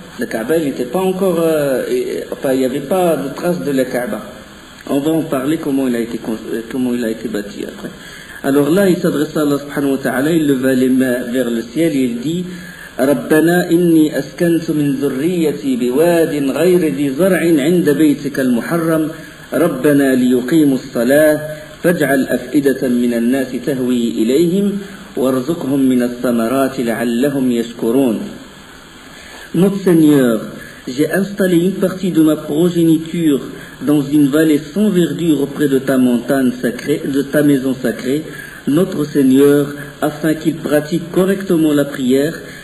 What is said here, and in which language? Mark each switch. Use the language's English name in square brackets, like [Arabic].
[French] La Kaaba, il n'était pas encore, il n'y avait pas de traces de la Kaaba. On va en parler comment il a été bâti après. Alors là, il s'adressa à Allah subhanahu wa ta'ala, il leva les mains vers le ciel et il dit [Arabic] ربنا إني أسكنت من ذريتي بواد غير ذي زرع عند بيتك المحرم ربنا ليقيموا الصلاة فاجعل أفئدة من الناس تهوي إليهم وارزقهم من الثمرات لعلهم يشكرون. [French] Notre Seigneur, j'ai installé une partie de ma progéniture dans une vallée sans verdure auprès de ta montagne sacrée, de ta maison sacrée, notre Seigneur, afin qu'ils pratiquent correctement la prière.